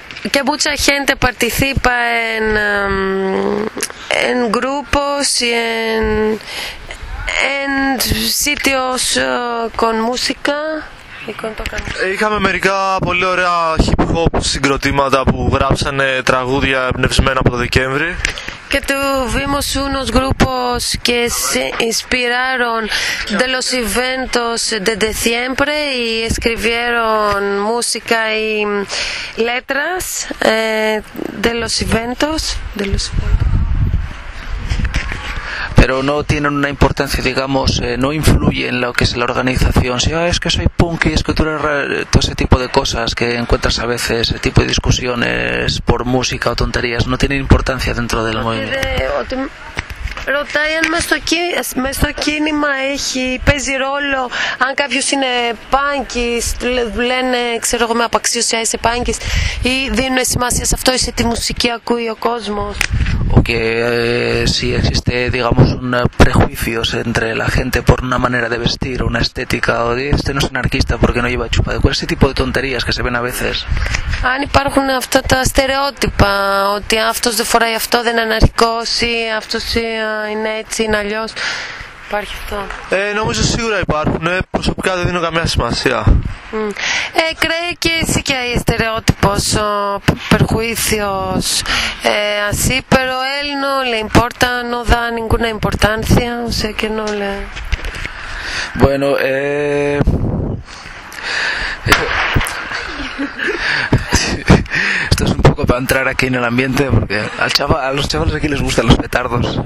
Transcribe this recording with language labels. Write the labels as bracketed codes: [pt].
[es] Que mucha gente participa en grupos y en sitios con música y con tocar. [el] Είχαμε μερικά πολύ ωραία hip hop συγκροτήματα που γράψανε τραγούδια εμπνευσμένα από το Δεκέμβρη. [es] Que tuvimos unos grupos que se inspiraron de los eventos de diciembre y escribieron música y letras de los eventos. Pero no tienen una importancia, digamos, no influyen en lo que es la organización. Si es que soy punk y es que tú eres todo ese tipo de cosas que encuentras a veces, ese tipo de discusiones por música o tonterías, no tienen importancia dentro del movimiento. [el] Ρωτάει αν μέσα στο κίνημα έχει, παίζει ρόλο αν κάποιος είναι πάνκις, λένε, ξέρω εγώ, με απαξίωση, είσαι πάνκις ή δίνουν σημασία σε αυτό, είσαι τη μουσική ακούει ο κόσμος. [es] Okay, si existe, digamos, un prejuicio entre la gente por una manera de vestir, una estética, o este no es anarquista porque no lleva chupa, ¿cuál es ese tipo de tonterías que se ven a veces? [el] Αν υπάρχουν αυτά τα στερεότυπα, ότι αυτός δεν φοράει αυτό, δεν είναι αναρχικός ή αυτός είναι έτσι, είναι αλλιώς, υπάρχει αυτό. Νομίζω σίγουρα υπάρχουν, προσωπικά δεν δίνω καμία σημασία. [es] Creo que sí que hay estereotipos o perjuicios así, pero él no le importa, no da ninguna importancia, o sea que no le... Bueno, esto es un poco para entrar aquí en el ambiente, porque a los chavales aquí les gustan los petardos.